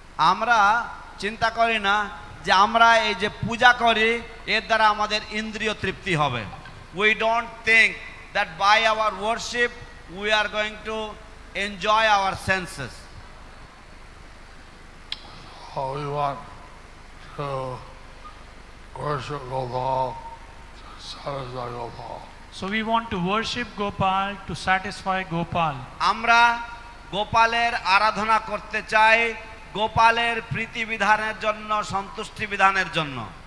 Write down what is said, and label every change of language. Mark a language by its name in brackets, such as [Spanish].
[Bangla] আমরা চিন্তা করি না যে আমরা এই যে পূজা করি এর দ্বারা আমাদের ইন্দ্রিয় তৃপ্তি হবে। [English] We don't think that by our worship we are going to enjoy our senses. We want to worship Gopal to satisfy Gopal. So we want to worship Gopal to satisfy Gopal. [Bangla] আমরা গোপালের আরাধনা করতে চাই গোপালের প্রীতি বিধানের জন্য, সন্তুষ্টি বিধানের জন্য।